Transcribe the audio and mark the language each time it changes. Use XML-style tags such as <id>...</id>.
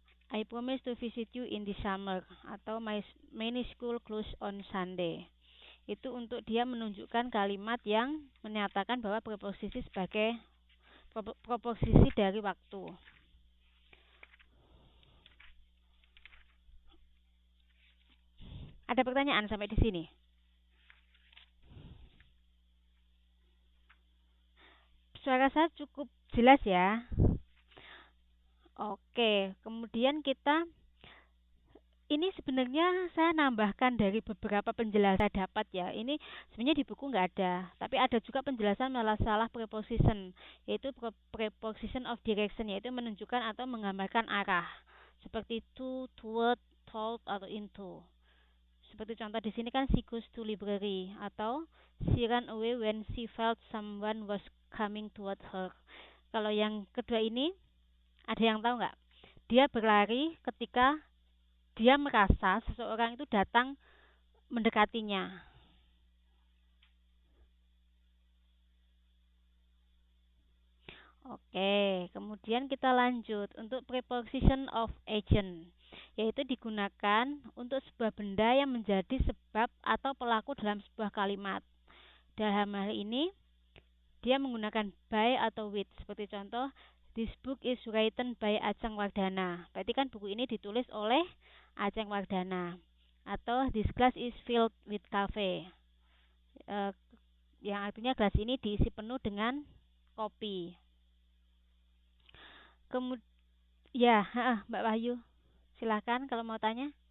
<en>I promise to visit you in the summer</en> <id>atau</id> <en>many school close on Sunday.</en> <id>Itu untuk dia menunjukkan kalimat yang menyatakan bahwa preposisi sebagai preposisi dari waktu. Ada pertanyaan sampai di sini? Suara saya cukup jelas ya? Oke, kemudian ini sebenarnya saya nambahkan dari beberapa penjelasan saya dapat ya. Ini sebenarnya di buku nggak ada, tapi ada juga penjelasan masalah preposition, yaitu preposition of direction, yaitu menunjukkan atau menggambarkan arah, seperti to, toward, toward atau into. Seperti contoh di sini kan</id> <en>she goes to library</en> <id>atau</id> <en>she ran away when she felt someone was coming toward her.</en> <id>Kalau yang kedua ini ada yang tahu nggak? Dia berlari ketika dia merasa seseorang itu datang mendekatinya. Oke, kemudian kita lanjut untuk preposition of agent, yaitu digunakan untuk sebuah benda yang menjadi sebab atau pelaku dalam sebuah kalimat. Dalam hal ini, dia menggunakan by atau with. Seperti contoh,</id> <en>this book is written by Ajeng Wardana.</en> <id>Berarti kan buku ini ditulis oleh Ajeng Wardana. Atau</id> <en>this glass is filled with coffee.</en> <id>Yang artinya gelas ini diisi penuh dengan kopi. Kemudian, ya, Mbak Wahyu, silakan kalau mau tanya.</id>